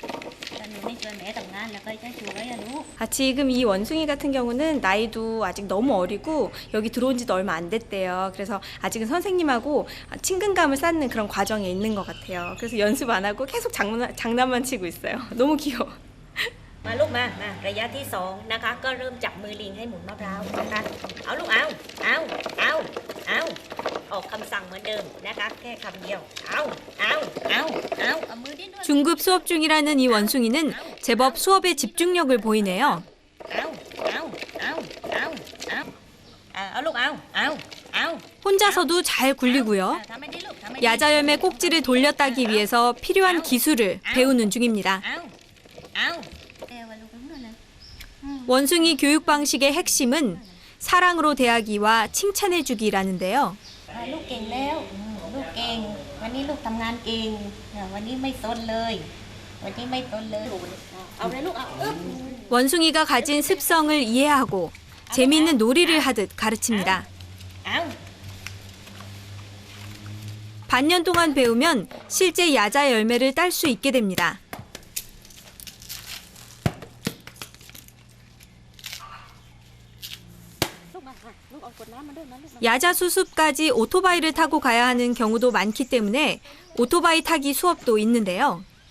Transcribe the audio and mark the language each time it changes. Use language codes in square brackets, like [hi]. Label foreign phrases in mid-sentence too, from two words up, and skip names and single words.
[ko] 지금 이 원숭이 같은 경우는 나이도 아직 너무 어리고 여기 들어온 지도 얼마 안 됐대요. 그래서 아직은 선생님하고 친근감을 쌓는 그런 과정에 있는 것 같아요. 그래서 연습 안 하고 계속 장난만 치고 있어요. 너무 귀여워. [th] มาลูกมาระยะที่2นะคะก็เริ่มจับมือลิงให้หมุนมะพร้าวนะคะเอาลูกเอาออกคำสั่งเหมือนเดิมนะคะแค่คำเดียวเอามือดิ้นด้วย [ko] 중급 수업 중이라는 이 원숭이는 제법 수업에 집중력을 보이네요. [th] เอาลูกเอา [ko] 혼자서도 잘 굴리고요. 야자 열매 꼭지를 돌려 따기 위해서 필요한 기술을 배우는 중입니다. 원숭이 교육 방식의 핵심은 사랑으로 대하기와 칭찬해주기라는데요. [th] ลูกเก่งแล้วลูกเก่งวันนี้ลูกทำงานเก่งวันนี้ไม่ซนเลยวันนี้ไม่ซนเลยเอาเลยลูกเอา [ko] 원숭이가 가진 습성을 이해하고 재미있는 놀이를 하듯 가르칩니다. 반년 동안 배우면 실제 야자 열매를 딸 수 있게 됩니다. 야자 수습까지 오토바이를 타고 가야 하는 경우도 많기 때문에 오토바이 타기 수업도 있는데요.